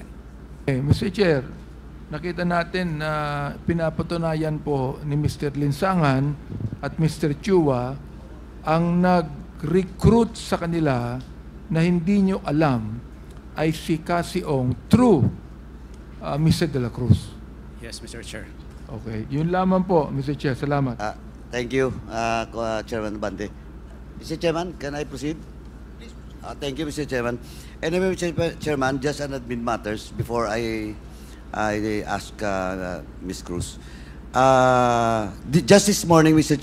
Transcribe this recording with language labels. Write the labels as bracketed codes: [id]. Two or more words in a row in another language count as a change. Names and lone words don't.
[en] Okay, Mr. [tl] Chair, nakita natin na pinapatunayan po ni Mr. Linsangan at Mr. Chua ang nag-recruit sa kanila na hindi nyo alam ay si Cassie Ong through Mr. de la Cruz. [en] Yes, Mr. Chair. [tl] Okay, yun lamang po, Mr. Chair. Salamat. [en] Thank you, Chairman Bante. Mr. Chairman, can I proceed? Thank you, Mr. Chairman. Anyway, Mr. Chairman, just an admin matters before I ask Ms. Cruz. Just this morning, Mr.